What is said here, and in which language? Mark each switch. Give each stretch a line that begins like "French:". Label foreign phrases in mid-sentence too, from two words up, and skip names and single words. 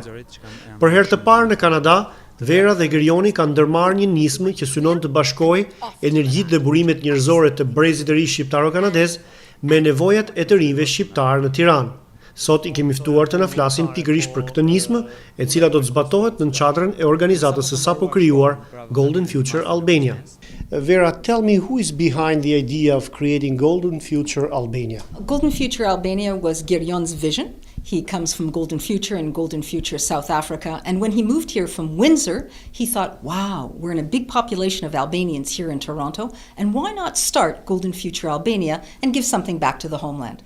Albanian: Për herë të parë në Kanada, Vera dhe Gerioni kanë ndërmarrë një nismë që synon të bashkojë energjitë dhe burimet njerëzore të brezit të ri shqiptaro-kanadez me nevojat e të rinjve shqiptar në Tiranë. Sot I kemi ftuar të na flasin pikërisht për këtë nismë, e cila do të zbatohet në çadrën e organizatës së sapo krijuar Golden Future Albania.
English: Vera, tell me who is behind the idea of creating Golden Future Albania? Golden Future Albania was Gerion's vision. He comes from Golden Future and Golden Future South Africa, and when he moved here from Windsor, he thought, wow, we're in a big population of Albanians here in Toronto, and why not start Golden Future Albania and give something back to the homeland?